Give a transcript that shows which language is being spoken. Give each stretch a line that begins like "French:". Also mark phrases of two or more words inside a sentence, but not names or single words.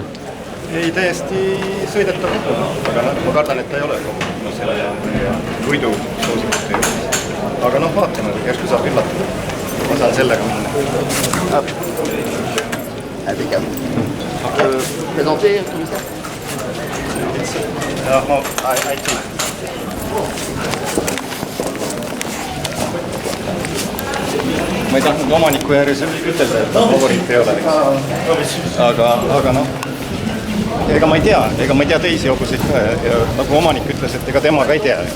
Estonian: Ei, täiesti sõidetav lugu, aga ma kardan, et ta ei ole selle võidu soosikute juures. Aga noh, vaatame, järsku saab üllatada. Ma saan sellega minna.
French: Impeccable. Présenter, commissaire.
Estonian: Aitäh. Ma ei tahtnud omaniku järjes ütelda, et favoriit ei ole. Aga noh, ega ma ei tea teisi hobuseid ka ja nagu omanik ütles, et ega tema ka ei tea, eks.